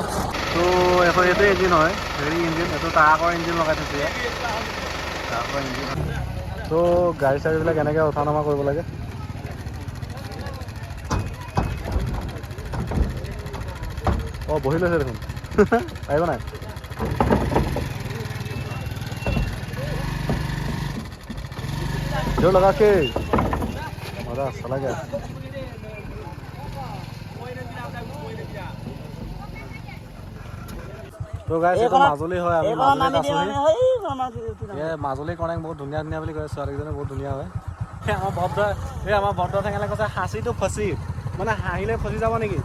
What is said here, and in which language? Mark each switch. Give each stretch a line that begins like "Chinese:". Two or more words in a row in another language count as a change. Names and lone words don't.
Assamese: তো এইটো ইঞ্জিন হয়, হেৰি ইঞ্জিন, এইটো ট্ৰাকৰ ইঞ্জিন লগাই থৈছে ইয়াত, ট্ৰাকৰ ইঞ্জিন। তো গাড়ী চাড়ীবিলাক এনেকৈ উঠা নমা কৰিব লাগে। বহি লৈছে দেখোন, পাৰিব নাই?
Hindi: जो लगा के मजा चला गया।
Assamese: তো গাইছ এইটো মাজুলী হয়, আমি মাজুলী কনেক বহুত ধুনীয়া ধুনীয়া বুলি কয়, ছোৱালীকেইজনী বহুত ধুনীয়া হয়। আমাৰ ভদ্ৰ ঠেঙালে কৈছে হাঁচিটো ফচি, মানে হাঁহিলে ফচি যাব নেকি?